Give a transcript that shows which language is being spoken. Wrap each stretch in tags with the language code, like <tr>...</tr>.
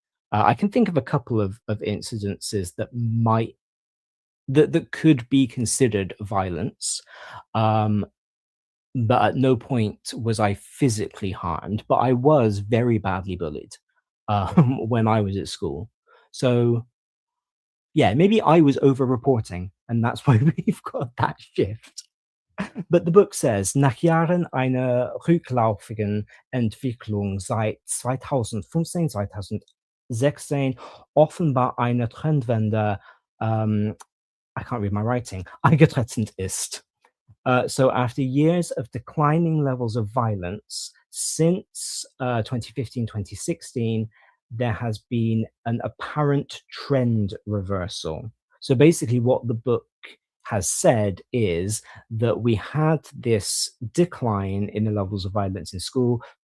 <en>I can think of a couple of incidences that could be considered violence, but at no point was I physically harmed. But I was very badly bullied when I was at school. So yeah, maybe I was over-reporting, and that's why we've got that shift. But the book says,</en> <de>nach Jahren einer rückläufigen Entwicklung seit 2015, 2016 offenbar eine Trendwende,</de> <en>I can't read my writing,</en> <de>eingetreten ist.</de> <en>So after years of declining levels of violence since 2015, 2016, there has been an apparent trend reversal. So basically what the book has said is that we had this decline in the levels of violence in school.</en>